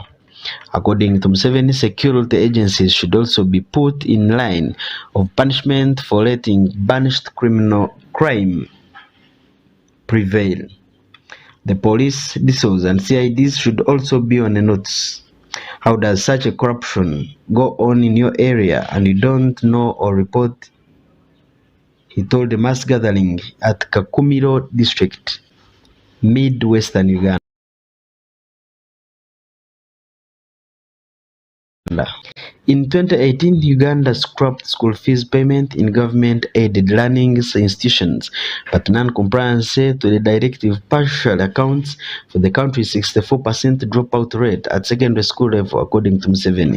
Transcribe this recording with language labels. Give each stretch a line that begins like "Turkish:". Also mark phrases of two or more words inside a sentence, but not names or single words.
English: According to Museveni, security agencies should also be put in line of punishment for letting banished criminal crime prevail. The police, DSOs, and CIDs should also be on a notice. How does such a corruption go on in your area and you don't know or report? He told a mass gathering at Kakumiro district, mid-western Uganda. In 2018, Uganda scrapped school fees payment in government-aided learning institutions, but non-compliance to the directive partially accounts for the country's 64% dropout rate at secondary school level, according to Museveni.